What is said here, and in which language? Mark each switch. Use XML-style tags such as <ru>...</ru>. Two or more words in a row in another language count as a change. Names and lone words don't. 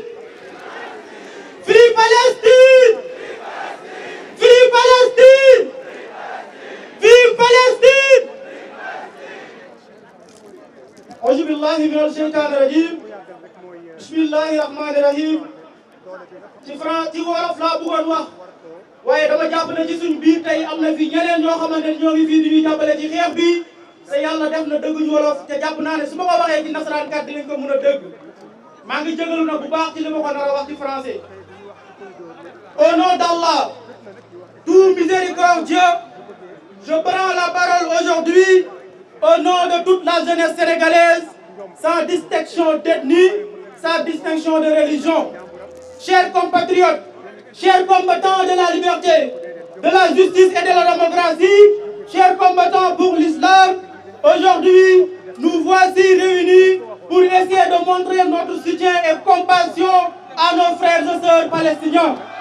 <en>Free Palestine! Free Palestine! Free Palestine!</en> <ar>أعوذ بالله من الشيطان الرجيم. بسم الله الرحمن الرحيم.</ar> <wo>ci wolof laa bëggoon wax waaye dama jàpp ne ci suñ biir tey am na fi ñeneen ñoo xamante ne ñoo ngi fii di ñuy jàppale ci xeex bi te yàlla def na dëgguñu wolof te jàpp naa ne su ma ko waxee ci nasaraan kat dinañ ko mën a dëgg. maa ngi jégalu nag bu baax ci li ma ko nar a wax ci français.</wo> <fr>Au nom d'Allah, tout miséricordieux, je prends la parole aujourd'hui au nom de toute la jeunesse sénégalaise, sans distinction d'ethnie, sans distinction de religion. Chers compatriotes, chers combattants de la liberté, de la justice et de la démocratie, chers combattants pour l'islam, aujourd'hui, nous voici réunis pour essayer de montrer notre soutien et compassion à nos frères et sœurs palestiniens.</fr>